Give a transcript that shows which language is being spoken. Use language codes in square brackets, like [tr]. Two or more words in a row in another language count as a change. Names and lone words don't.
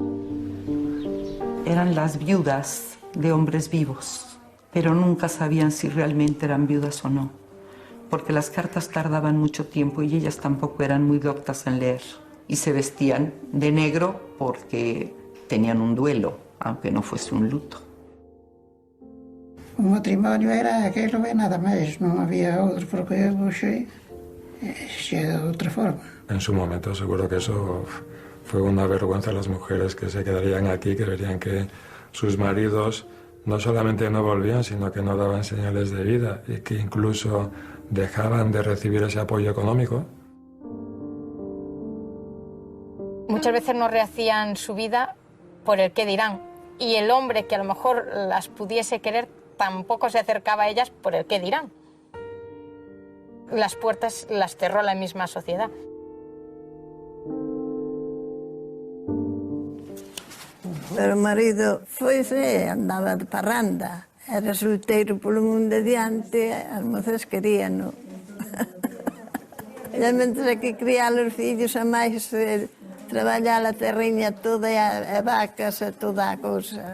[es] Eran las viudas de hombres vivos, pero nunca sabían si realmente eran viudas o no, porque las cartas tardaban mucho tiempo y ellas tampoco eran muy doctas en leer y se vestían de negro porque tenían un duelo, aunque no fuese un luto. [gl] O matrimonio era aquilo e nada máis, non había outro, porque hoxe xe de outra forma. [es] En su momento seguro que eso fue una vergüenza a las mujeres que se quedarían aquí, que verían que sus maridos no solamente no volvían, sino que no daban señales de vida y que incluso dejaban de recibir ese apoyo económico. Muchas veces no rehacían su vida por el qué dirán, y el hombre que a lo mejor las pudiese querer tampoco se acercaba a ellas por el qué dirán. Las puertas las cerró la misma sociedad. [gl] Pero o marido foise, andaba de parranda, era solteiro polo mundo adiante, as mozas queríano. E mentre que criar os fillos a máis traballar a terriña toda e a vacas e toda a cousa.